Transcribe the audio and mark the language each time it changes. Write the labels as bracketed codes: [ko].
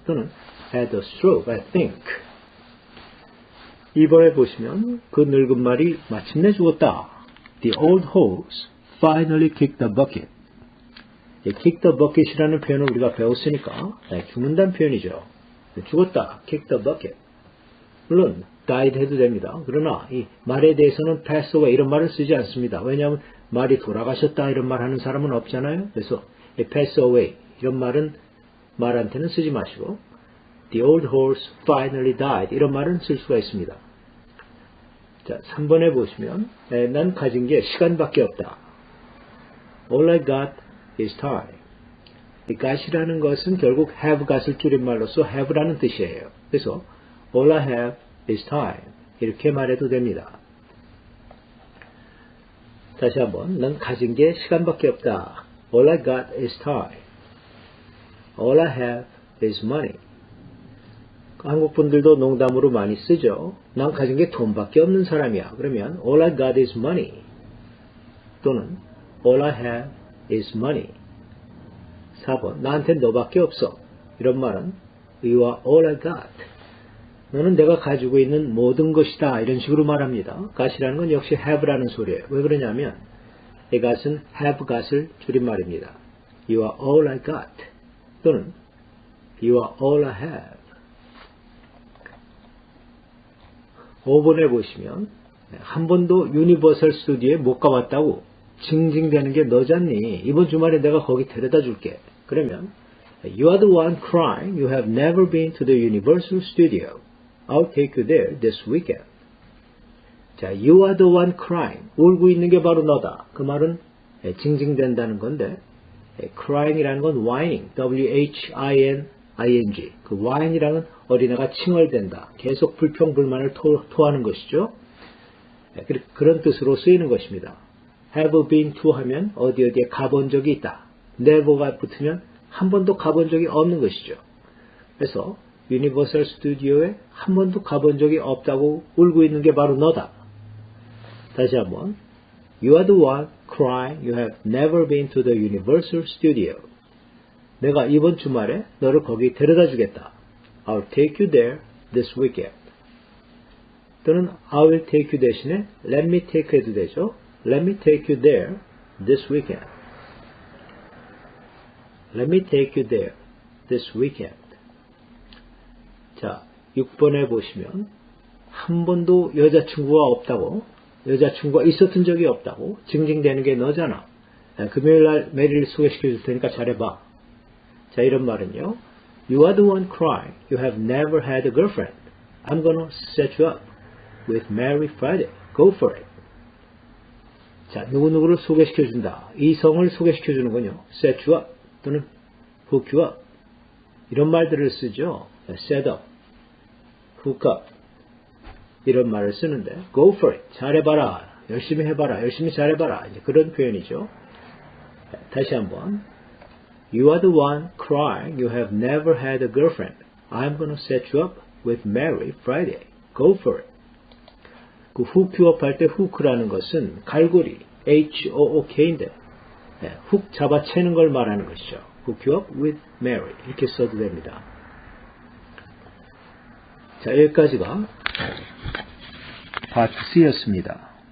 [en] 또는 had a stroke, I think. [ko] 2번에 보시면 그 늙은 말이 마침내 죽었다. [en] The old horse finally kicked the bucket. kick the bucket [ko] 이라는 표현을 우리가 배웠으니까 죽는다는 표현이죠. 죽었다. [en] kick the bucket. [ko] 물론 died 해도 됩니다. 그러나 이 말에 대해서는 pass away 이런 말을 쓰지 않습니다. 왜냐하면 말이 돌아가셨다 이런 말 하는 사람은 없잖아요. 그래서 pass away 이런 말은 말한테는 쓰지 마시고 [en] The old horse finally died [ko] 이런 말은 쓸 수가 있습니다. 자, 3번에 보시면 난 가진 게 시간밖에 없다. [en] All I got is time. [ko] 이 got이라는 것은 결국 have got을 줄임말로써 have라는 뜻이에요. 그래서 [en] All I have is time. [ko] 이렇게 말해도 됩니다. 다시 한번 난 가진 게 시간밖에 없다. [en] All I got is time. All I have is money. [ko] 한국 분들도 농담으로 많이 쓰죠. 난 가진 게 돈밖에 없는 사람이야. 그러면 [en] All I got is money. 또는 All I have is money. [ko] 4번 나한테 너밖에 없어. 이런 말은 [en] You are all I got. [ko] 너는 내가 가지고 있는 모든 것이다. 이런 식으로 말합니다. got이라는 건 역시 have라는 소리예요. 왜 그러냐면 이 got은 have got을 줄임말입니다. [en] You are all I got 또는 You are all I have. [ko] 5번에 보시면 한 번도 유니버설 스튜디오에 못 가봤다고 징징대는 게 너잖니. 이번 주말에 내가 거기 데려다 줄게. [en] 그러면 You are the one crying. You have never been to the Universal Studio. I'll take you there this weekend. [ko] 자, [en] You are the one crying. [ko] 울고 있는 게 바로 너다. 그 말은 징징댄다는 건데 crying이라는 건 whining. [en] W-H-I-N-I-N-G. [ko] 그 whine이라는 어린애가 칭얼댄다. 계속 불평불만을 토하는 것이죠. 그런 뜻으로 쓰이는 것입니다. have been to 하면 어디에 가본 적이 있다. never가 붙으면 한 번도 가본 적이 없는 것이죠. 그래서 유니버설 스튜디오에 한 번도 가본 적이 없다고 울고 있는 게 바로 너다. 다시 한번 [en] You are the one crying you have never been to the Universal Studio. [ko] 내가 이번 주말에 너를 거기 데려다 주겠다. [en] I'll take you there this weekend. [ko] 또는 I will take you 대신에 [en] let me take 해도 되죠. Let me take you there this weekend. Let me take you there this weekend. [ko] 자, 6번에 보시면 한 번도 여자친구가 없다고, 여자친구가 있었던 적이 없다고 징징대는 게 너잖아. 금요일날 메리를 소개시켜 줄 테니까 잘해봐. 자, 이런 말은요. [en] You are the one crying. You have never had a girlfriend. I'm gonna set you up with Mary Friday. Go for it. [ko] 자, 누구누구를 소개시켜 준다. 이성을 소개시켜 주는군요. [en] set you up 또는 hook you up. [ko] 이런 말들을 쓰죠. [en] set up, hook up. [ko] 이런 말을 쓰는데 [en] go for it. [ko] 잘해봐라. 열심히 해봐라. 열심히 잘해봐라. 이제 그런 표현이죠. 다시 한번 [en] You are the one crying. You have never had a girlfriend. I'm gonna set you up with Mary Friday. Go for it. [ko] 그 hook you up 할 때 hook라는 것은 갈고리 H-O-O-K인데 훅 잡아채는 걸 말하는 것이죠. [en] Hook you up with Mary. [ko] 이렇게 써도 됩니다. 자, 여기까지가 파트 C였습니다.